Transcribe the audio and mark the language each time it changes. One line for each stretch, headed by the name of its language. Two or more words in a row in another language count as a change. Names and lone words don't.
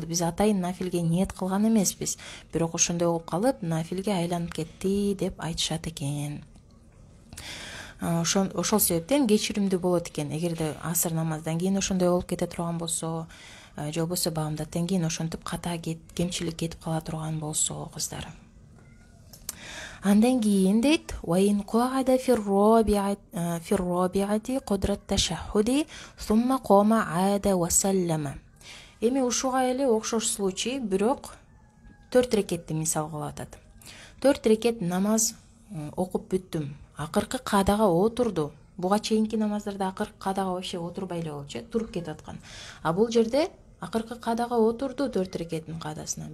Kyrgyz: Биз атайын нафилге ниет кылган эмеспиз. Бирок ошондой болуп калып, нафилге айланып кетти деп айтышат экен. Ошол себептен кечиримдүү болот экен. Эгерде асыр намаздан кийин ошондой болуп кете турган болсо, же болбосо баамдаттан кийин ошентип ката кемчилик кетип кала турган болсо, кыздар. Андан кийин дейт
Arabic: وَإِنْ قَعَدَ في الرابعة قدر التشهد ثم قام عاد وسلم.
Kyrgyz: Эми ушуга эле окшош случай, бирок 4 рекетти мисал кылып атат. 4 рекет намаз окуп бүттүм. Акыркы каадага отурду. Буга чейинки намаздарда акыркы каадага вообще отурбай эле болчу, туруп кетип аткан. А бул жерде акыркы каадага отурду 4 рекеттин каадасына.